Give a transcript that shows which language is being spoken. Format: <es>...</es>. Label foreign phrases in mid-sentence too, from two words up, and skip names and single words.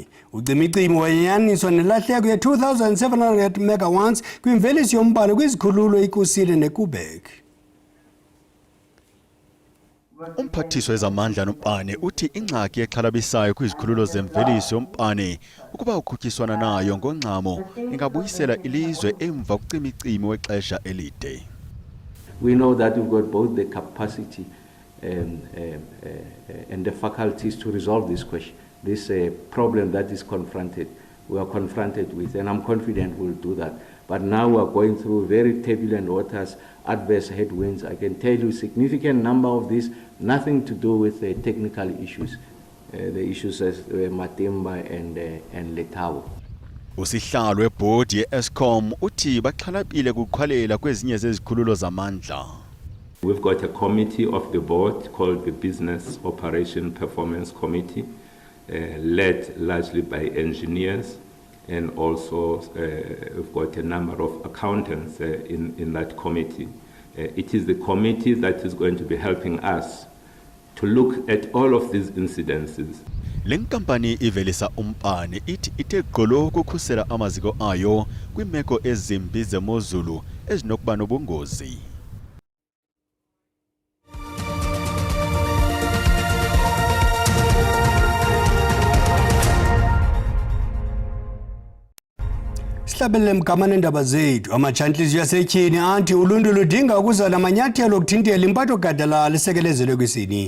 <xh>Ucimicimi wayanyaniswa nelahleko ye-2,700 megawatts kwimveliso yombane kwizikhululo iKusile neKubek. Umphathiswa wezamandla nombane uthi ingxaki exhalabisayo kwizikhululo zemveliso yombane ukuba ukhuthiswana nayo ngongxamo ingabuyisela ilizwe emva kucimicimi wexesha elide.</xh> <en>We know that we've got both the capacity and the faculties to resolve this question, this problem that is we are confronted with, and I'm confident we'll do that. But now we are going through very turbulent waters, adverse headwinds. I can tell you a significant number of these, nothing to do with the technical issues, the issues as Matimba and Letabo.</en> <xh>Usihlalo webhodi ye-Eskom uthi baxhalabile kuqhwalela kwezinye zezikhululo zamandla.</xh> <en>We've got a committee of the board called the Business Operation Performance Committee, led largely by engineers, and also we've got a number of accountants in that committee. It is the committee that is going to be helping us to look at all of these incidences.</en> <xh>Lenkampani ivelisa umbane ithi ithe gqolo ukukhusela amaziko ayo kwimeko ezimbi zemozulu ezinokuba nobungozi. Sihlabelele mgamane ndaba zethu amajantliziyo yasetyhini anti uluntu ludinga ukuzala amanyathelo okuthintela impatho gadalala isekelezelwe kwisini.</xh>